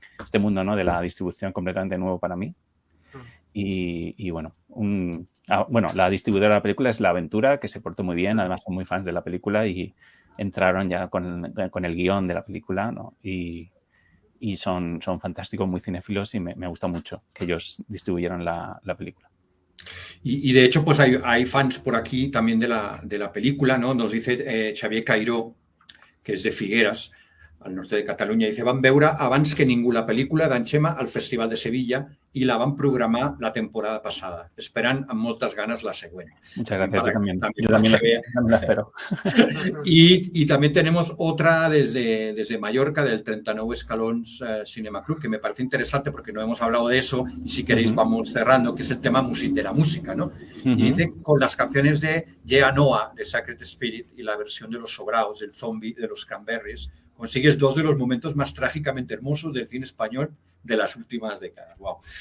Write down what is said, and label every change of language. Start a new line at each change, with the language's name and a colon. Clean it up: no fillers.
Spanish: Este mundo, ¿no? De la distribución completamente nuevo para mí. Y bueno, la distribuidora de la película es La Aventura, que se portó muy bien, además son muy fans de la película y entraron ya con el guión de la película, ¿no? Y son fantásticos, muy cinéfilos y me gusta mucho que ellos distribuyeran la película. Y de hecho, pues hay fans por aquí también de la película, ¿no? Nos dice Xavier Cairó, que és de Figueres, al norte de Catalunya, dice,
Catalan: van veure abans que ningú la pel·lícula d'en Xema al Festival de Sevilla i la van programar la temporada passada, esperant amb moltes ganas la següent.
Spanish: Muchas gracias, yo también la espero. Y también tenemos otra desde Mallorca, del 39 Escalons Cinema Club, que me parece interesante porque no hemos hablado de eso y si queréis vamos cerrando, que es el tema de la música, ¿no? Y dice, con las canciones de Yea Noah, de Sacred Spirit, y la versión de Los Sobraos, del Zombie, de los Cranberries, consigues dos de los momentos más trágicamente hermosos del cine español de las últimas décadas. Wow.